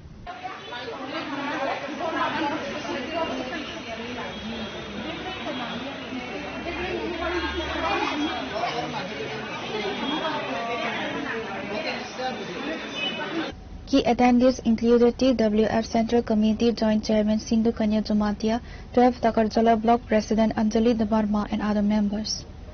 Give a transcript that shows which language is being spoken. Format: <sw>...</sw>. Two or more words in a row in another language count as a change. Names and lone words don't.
<en>Key attendees included TWF Central Committee Joint Chairman Sindhu Kanya Jamatia, 12 Takarjala Block President Anjali Devarma and other members.</en>